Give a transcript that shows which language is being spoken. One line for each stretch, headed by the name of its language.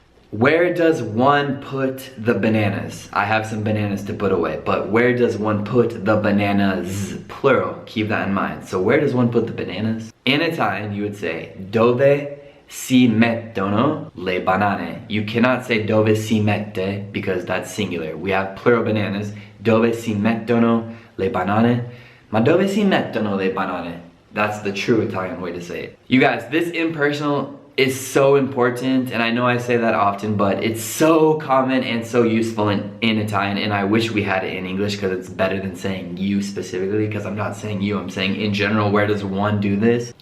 English: Where does one put the bananas? I have some bananas to put away, but where does one put the bananas? Plural, keep that in mind. So where does one put the bananas? In Italian, you would say, dove si mettono le banane. You cannot say dove si mette because that's singular. We have plural bananas.
Italian: Dove si mettono le banane. Ma dove si mettono le banane?
English: That's the true Italian way to say it. You guys, this impersonal is so important, and I know I say that often, but it's so common and so useful in Italian, and I wish we had it in English because it's better than saying you specifically, because I'm not saying you, I'm saying in general, where does one do this?